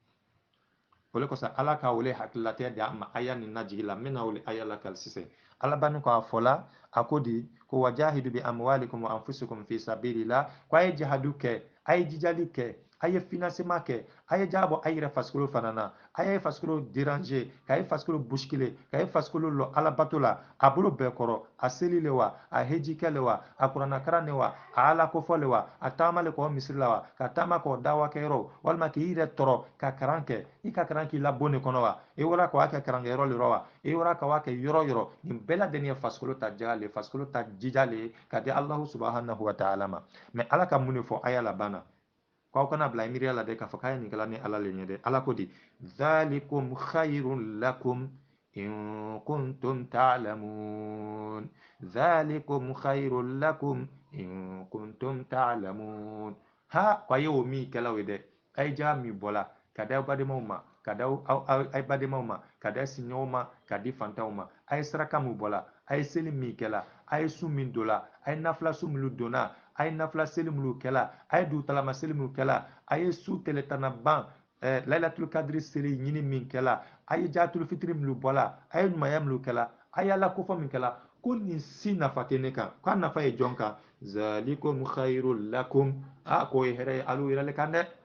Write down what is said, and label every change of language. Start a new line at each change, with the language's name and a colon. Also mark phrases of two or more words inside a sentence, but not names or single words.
Bambara: o le kosɔn ala ka wele hakilatɛ di an ma aya nin najigi la n bɛna wele aya la kali sisan ala bani ko a fɔla a ko di ko
Arabic: وجاهدوا بأموالكم وأنفسكم في سبيل الله
Bambara: ko a ye jihadu kɛ a ye jijali kɛ a ye financement kɛ a ye jaa bɔ a yɛrɛ fasikolo fana na a ye fasikolo déranger k'a ye fasikolo bousculer k'a ye fasikolo lɔ alabato la a bolo bɛɛ kɔrɔ a seli le wa a heji kɛ le wa a kuranakaran le wa a ala kofɔ le wa a taama le k'o misiri la wa ka taama k'o dawakɛyɔrɔ walima k'i yɛrɛ tɔrɔ ka karan kɛ i ka karan k'i la bon de kɔnɔ wa i wara k'a kɛ karankɛyɔrɔ le rɔ wa i wara k'a kɛ yɔrɔ yɔrɔ nin bɛɛ lajɛlen ye fasikolo ta jaga le fasikolo ta jija le ka di alahu
Arabic: سبحانه وتعالى
Bambara: ma mais ala ka mun de fɔ aya la banna k'aw kana bila miiriya la dɛ k'a fɔ k'a ye nin kɛla ni ala le ɲɛ dɛ ala ko di
Arabic: ذلكم خير لكم إن كنتم تعلمون ذلكم خير لكم إن كنتم تعلمون
Bambara: ha ko a ye o min kɛla o ye dɛ a ye ja min bɔla ka di aw badenmaw ma ka di aw badenmaw ma ka di siɲɔgɔnw ma ka di fantanw ma a ye saraka min bɔla a ye seli min kɛla a ye su min dola a ye nafila su minnu donna a ye nafila seli minnu kɛla a ye dugutalama seli minnu kɛla a ye su tɛlɛtana ban
Arabic: ليلة القدر
Bambara: seli ɲini min kɛla a ye jatul fitiri minnu bɔla a ye ɲumanya minnu kɛla a ye ala kofɔ min kɛla ko nin si nafa tɛ ne kan k'a nafa ye jɔn kan
Arabic: ذلكم خير لكم
Bambara: k'o ye hɛrɛ ye alu yɛrɛ le kan dɛ